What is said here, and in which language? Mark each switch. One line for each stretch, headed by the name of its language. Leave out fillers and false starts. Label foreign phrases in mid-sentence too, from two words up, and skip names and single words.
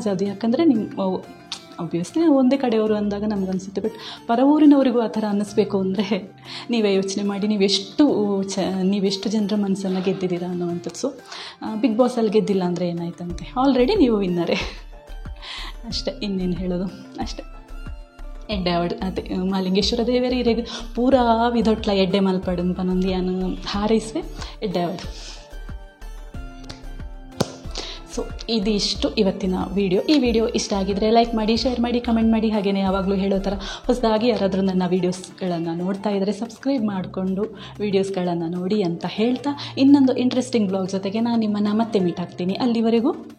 Kannada: ಅದು ಯಾಕಂದರೆ ಆಬ್ವಿಯಸ್ಲಿ ಒಂದೇ ಕಡೆಯವರು ಅಂದಾಗ ನಮಗನ್ಸುತ್ತೆ. ಬಟ್ ಪರ ಊರಿನವರಿಗೂ ಆ ಥರ ಅನ್ನಿಸ್ಬೇಕು ಅಂದರೆ ನೀವೇ ಯೋಚನೆ ಮಾಡಿ, ನೀವೆಷ್ಟು ಜನರ ಮನಸ್ಸನ್ನು ಗೆದ್ದಿದ್ದೀರಾ ಅನ್ನೋವಂಥದ್ದು. ಸೊ ಬಿಗ್ ಬಾಸಲ್ಲಿ ಗೆದ್ದಿಲ್ಲ ಅಂದರೆ ಏನಾಯ್ತಂತೆ, ಆಲ್ರೆಡಿ ನೀವು ವಿನ್ನರೇ. ಅಷ್ಟೇ, ಇನ್ನೇನು ಹೇಳೋದು. ಅಷ್ಟೇ.
Tulu: ಎಡ್ಡೆ ಅವಡು ಅದೇ ಮಾಲಿಂಗೇಶ್ವರ ದೇವರೇ ಇರೆಗ್ ಪೂರಾ ವಿಧೊಟ್ಲ ಎಡ್ಡೆ ಮಲ್ಪಡು ಪನೊಂದು ಯಾನು ಹಾರೈಸುವೆ. ಎಡ್ಡೆ ಅವಡು.
Kannada: ಸೊ ಇದಿಷ್ಟು ಇವತ್ತಿನ ವಿಡಿಯೋ. ಈ ವಿಡಿಯೋ ಇಷ್ಟ ಆಗಿದ್ದರೆ ಲೈಕ್ ಮಾಡಿ, ಶೇರ್ ಮಾಡಿ, ಕಮೆಂಟ್ ಮಾಡಿ. ಹಾಗೆಯೇ ಯಾವಾಗಲೂ ಹೇಳೋ ಥರ ಹೊಸದಾಗಿ ಯಾರಾದರೂ ನನ್ನ ವೀಡಿಯೋಸ್ಗಳನ್ನು ನೋಡ್ತಾ ಇದ್ದರೆ ಸಬ್ಸ್ಕ್ರೈಬ್ ಮಾಡಿಕೊಂಡು ವೀಡಿಯೋಸ್ಗಳನ್ನು ನೋಡಿ ಅಂತ ಹೇಳ್ತಾ, ಇನ್ನೊಂದು
English: interesting blog
Kannada: ಜೊತೆಗೆ ನಾನು ನಿಮ್ಮನ್ನು ಮತ್ತೆ ಮೀಟ್ ಆಗ್ತೀನಿ.